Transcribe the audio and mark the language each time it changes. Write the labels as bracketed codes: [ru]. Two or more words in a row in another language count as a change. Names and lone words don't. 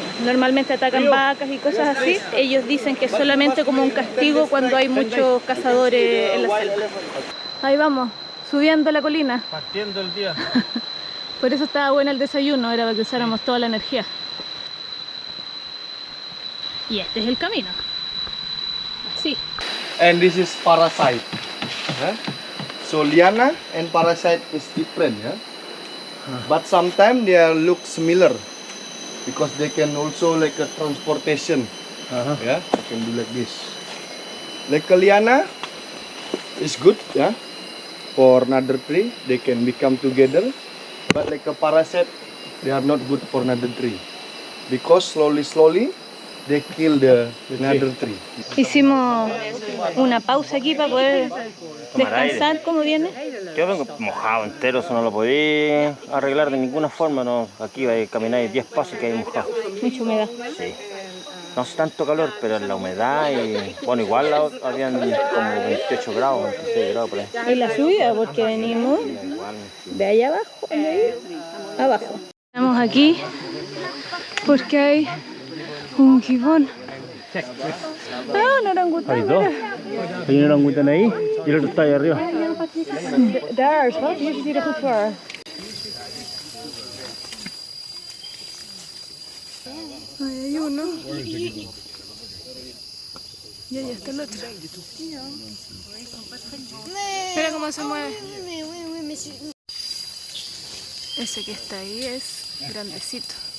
[es] Normalmente atacan vacas y cosas así. Ellos dicen que es solamente como un castigo cuando hay muchos cazadores en la selva. Ahí vamos, subiendo la colina. Partiendo el día. Por eso estaba bueno el desayuno, era para que usáramos toda la energía. Y este es el camino. Así. [en] And this is parasite. Yeah? So liana and parasite is different, yeah? But sometimes they look similar because they can also like a transportation. Yeah, they can do like this. Like a liana is good, yeah, for another tree. They can become together. But like a parasite, they are not good for another tree because slowly they kill the another tree. [es] Hicimos una pausa aquí para poder descansar. ¿Cómo viene? Yo vengo mojado entero, eso no lo podía arreglar de ninguna forma. No, aquí vais a caminar 10 pasos y que hay mojado. Mucha humedad. Sí. No hace tanto calor, pero la humedad y... Bueno, igual habían como 28 grados, 26 grados por ahí. Y la subida, porque venimos de allá abajo, de ahí abajo. Estamos aquí porque hay un gibón. Ah, un orangután. Hay dos. Hay un orangután ahí y el otro está ahí arriba. [nl] Daar is wat, moet je die er goed voor. [es] Ahí hay uno. Y ahí está el otro. Mira cómo se mueve. Ese que está ahí es grandecito.